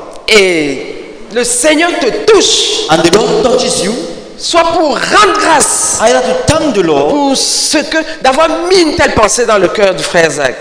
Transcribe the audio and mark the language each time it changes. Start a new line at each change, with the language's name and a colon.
French: et le Seigneur te touche,
English: and the Lord touches you,
French: soit pour rendre grâce
English: either to thank the Lord
French: pour ce que d'avoir mis une telle pensée dans le cœur du frère Zach.